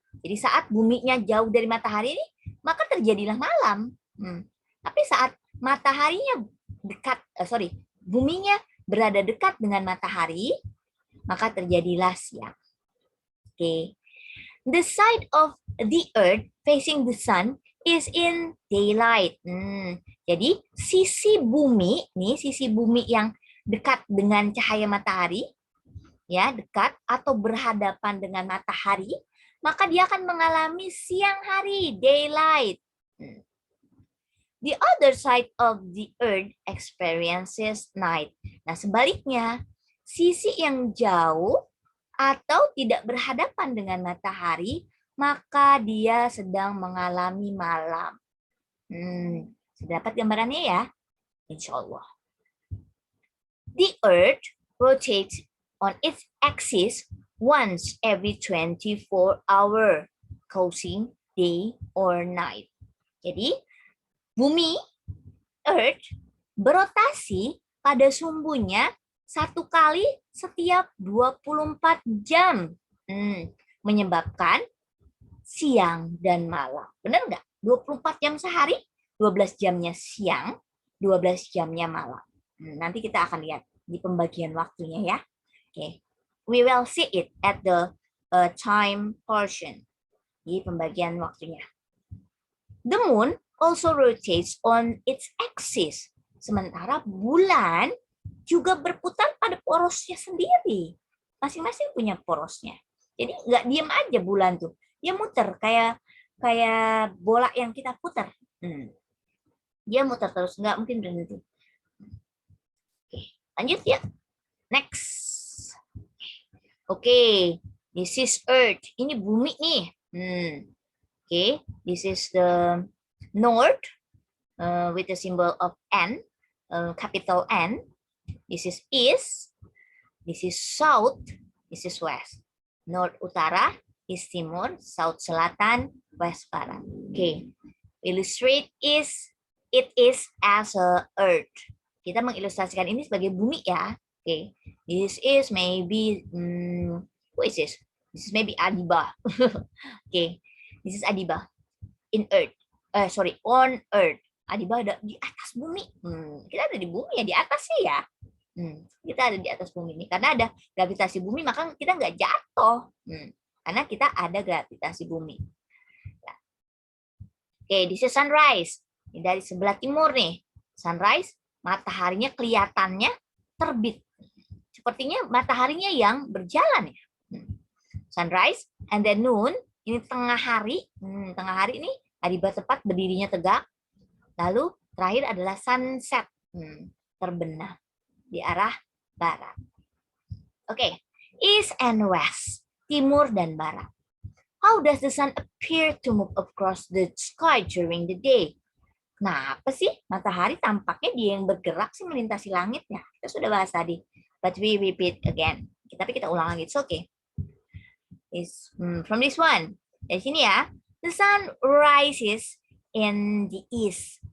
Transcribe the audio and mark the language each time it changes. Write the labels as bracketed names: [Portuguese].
[Indonesian] Jadi saat buminya jauh dari matahari ini, maka terjadilah malam. Tapi saat mataharinya buminya berada dekat dengan matahari, maka terjadilah siang. Oke. [English] The side of the earth facing the sun is in daylight. [Indonesian] Jadi sisi bumi yang dekat dengan cahaya matahari, ya, dekat atau berhadapan dengan matahari, maka dia akan mengalami siang hari, daylight. [English] The other side of the earth experiences night. [Indonesian] Nah, sebaliknya, sisi yang jauh atau tidak berhadapan dengan matahari, maka dia sedang mengalami malam. Sudah dapat gambarannya ya? Insya Allah. [English] The earth rotates on its axis once every 24 hours, causing day or night. [Indonesian] Jadi, bumi, [English] earth, [Indonesian] berotasi pada sumbunya 1 kali setiap 24 jam. Menyebabkan siang dan malam. Benar nggak? 24 jam sehari, 12 jamnya siang, 12 jamnya malam. Nanti kita akan lihat di pembagian waktunya ya. Oke. [English] We will see it at the time portion. [Indonesian] Di pembagian waktunya. [English] The moon also rotates on its axis. [Indonesian] Sementara bulan juga berputar pada porosnya sendiri. Masing-masing punya porosnya. Jadi nggak diem aja bulan tuh. Dia muter kayak bola yang kita putar. Dia muter terus, nggak mungkin berhenti. Oke, lanjut ya. [English] Next. Oke, this is Earth. [Indonesian] Ini bumi nih. [English] Okay, this is the north with the symbol of N, capital N. This is east. This is south. This is west. North utara, east timur, south selatan, west barat. Okay, illustrate it is as a earth. [Indonesian] Kita mengilustrasikan ini sebagai bumi ya. [English] Okay, this is maybe who is this? This is maybe Adiba. Okay, this is Adiba in earth. On earth. [Indonesian] Adiba ada di atas bumi. Kita ada di bumi ya, di atas sih ya. Kita ada di atas bumi ini karena ada gravitasi bumi, maka kita nggak jatuh. Karena kita ada gravitasi bumi. Oke, [English] this is sunrise. [Indonesian] Ini dari sebelah timur nih. Sunrise, mataharinya kelihatannya terbit. Sepertinya mataharinya yang berjalan ya. [English] Sunrise and then noon, [Indonesian] ini tengah hari. Tengah hari ini Adiba tepat berdirinya tegak. Lalu terakhir adalah sunset, terbenam di arah barat. [English] Oke, east and west, [Indonesian] timur dan barat. [English] How does the sun appear to move across the sky during the day? [Indonesian] Kenapa sih matahari tampaknya dia yang bergerak sih melintasi langit ya? Kita sudah bahas tadi, [English] but we repeat again. [Indonesian] Tapi kita ulang lagi, [English] it's okay. It's from this one. [Indonesian] Dari sini ya, [English] the sun rises in the east.